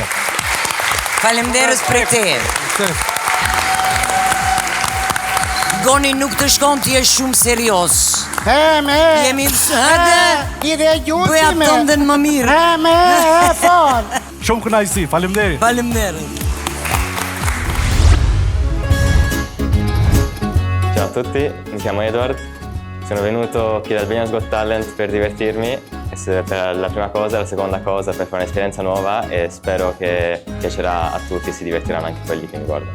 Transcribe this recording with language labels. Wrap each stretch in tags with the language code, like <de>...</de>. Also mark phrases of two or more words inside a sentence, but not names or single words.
<sq>Faleminderit për te. Goni nuk të shkon ti je shumë serios. Jemi Ide gjutime. Bëja tëndën më mirë. Shumë kënaqësi, faleminderit. Faleminderit.</sq> <it>Ciao a tutti, mi chiamo Edward, sono venuto qui ad Albania's Got Talent per divertirmi, per la prima cosa, la seconda cosa per fare un'esperienza nuova e spero che piacerà a tutti e si divertiranno anche quelli che mi guardano.</it>